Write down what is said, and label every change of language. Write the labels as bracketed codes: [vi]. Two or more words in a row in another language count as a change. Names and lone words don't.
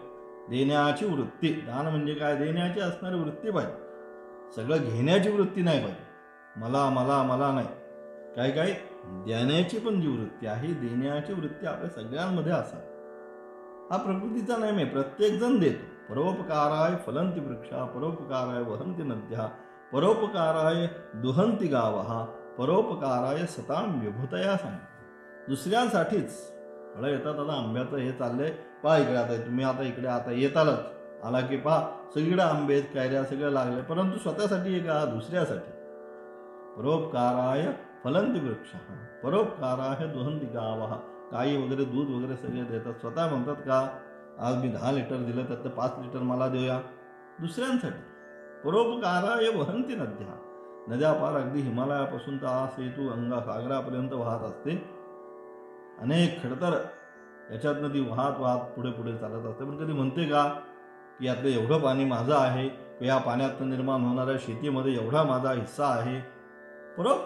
[mr] देण्याची वृत्ती, दान म्हणजे काय, देण्याची असणारी वृत्ती पाहिजे, सगळं घेण्याची वृत्ती नाही पाहिजे, मला मला मला नाही, काही देण्याची पण जी वृत्ती आहे, देण्याची वृत्ती आपल्या सगळ्यांमध्ये असावी. हा प्रकृतीचा नेम आहे, प्रत्येक जण देतो. [sa] परोपकाराय फलंती वृक्षा, परोपकाराय वहंती नद्या, परोपकाराय दुहंती गावहा, परोपकाराय सताम विभूतया सांगितलं. [mr] दुसऱ्यांसाठीच फळं येतात. आता आंब्याचं हे चाललंय, पहा इकडे आता तुम्ही आता इकडे आता येतालच, आला की पहा सगळीकडे आंबे कैऱ्या सगळं लागले, परंतु स्वतःसाठी एक दुसऱ्यासाठी. [sa] परोपकाराय फलंती वृक्ष, परोपकाराय दुहंती गावहा, [mr] गाई वगैरे दूध वगैरे सगळे देतात, स्वतः म्हणतात का आज मी 10 लिटर दिलं त्यातलं 5 लिटर मला देऊया, दुसऱ्यांसाठी. [sa] परोपकाराय वहंती नद्या, [mr] नद्या पार अगदी हिमालयापासून तर आ सेतू अंगा सागरापर्यंत वाहत असते, अनेक खडतर याच्यातनं ती वाहत पुढे पुढे चालत असते, पण कधी म्हणते का की यातलं एवढं पाणी माझं आहे, या पाण्यातनं निर्माण होणाऱ्या शेतीमध्ये एवढा माझा हिस्सा आहे.